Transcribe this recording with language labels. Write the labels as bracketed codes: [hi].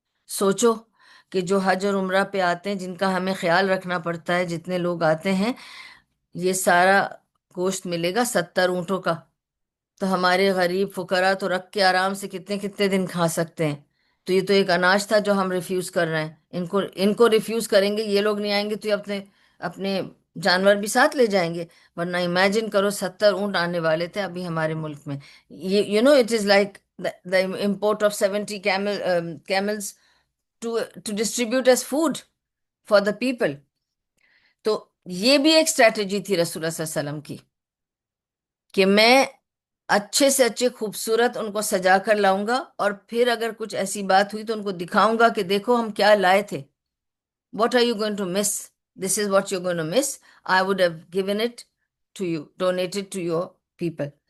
[ur] سوچو کہ جو حج اور عمرہ پہ آتے ہیں، جن کا ہمیں خیال رکھنا پڑتا ہے، جتنے لوگ آتے ہیں، یہ سارا گوشت ملے گا 70 اونٹوں کا، تو ہمارے غریب فقراء تو رکھ کے آرام سے کتنے کتنے دن کھا سکتے ہیں. تو یہ تو ایک اناج تھا جو ہم ریفیوز کر رہے ہیں. ان کو ریفیوز کریں گے، یہ لوگ نہیں آئیں گے تو یہ اپنے اپنے جانور بھی ساتھ لے جائیں گے. ورنہ امیجن کرو 70 اونٹ آنے والے تھے ابھی ہمارے ملک میں. [en] You know it is like the import of 70 camels to distribute as food for the people. [ur] تو یہ بھی ایک اسٹریٹجی تھی رسول اللہ صلی اللہ علیہ وسلم کی کہ میں اچھے سے اچھے خوبصورت ان کو سجا کر لاؤں گا، اور پھر اگر کچھ ایسی بات ہوئی تو ان کو دکھاؤں گا کہ دیکھو ہم کیا لائے تھے. [en] What are you going to miss? This is what you going to miss. I would have given it to you, donated to your people.